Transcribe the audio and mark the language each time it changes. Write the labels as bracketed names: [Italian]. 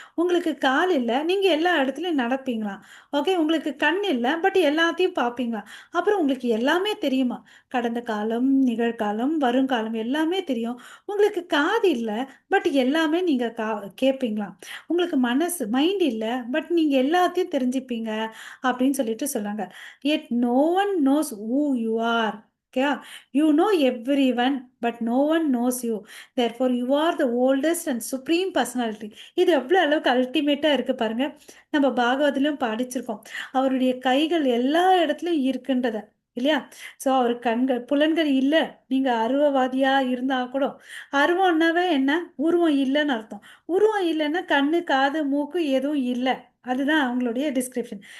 [Tamil] உங்களுக்கு கால் இல்லை, நீங்கள் எல்லா இடத்துலையும் நடப்பீங்களாம். ஓகே, உங்களுக்கு கண் இல்லை, பட் எல்லாத்தையும் பார்ப்பீங்களா. அப்புறம் உங்களுக்கு எல்லாமே தெரியுமா, கடந்த காலம், நிகழ்காலம், வருங்காலம் எல்லாமே தெரியும். உங்களுக்கு காது இல்லை, பட் எல்லாமே நீங்கள் கேட்பீங்களாம். உங்களுக்கு மைண்ட் இல்லை, பட் நீங்கள் எல்லாத்தையும் தெரிஞ்சுப்பீங்க அப்படின்னு சொல்லிட்டு சொல்கிறாங்க. [English] yet no one knows who you are. Okay? You know everyone, but no one knows you. Therefore, you are the oldest and supreme personality. [Tamil] இது எவ்வளோ அளவுக்கு அல்டிமேட்டாக இருக்குது பாருங்க. நம்ம பாகவதிலும் படிச்சிருக்கோம். அவருடைய கைகள் எல்லா இடத்துலையும் இருக்குன்றத இல்லையா? ஸோ அவர் கண்கள் புலன்கள் இல்லை. நீங்கள் அருவவாதியாக இருந்தால் கூட, அருவம்னாவே என்ன? உருவம் இல்லைன்னு அர்த்தம். உருவம் இல்லைன்னா கண்ணு, காது, மூக்கு எதுவும் இல்லை. அதுதான் அவங்களுடைய டிஸ்கிரிப்ஷன்.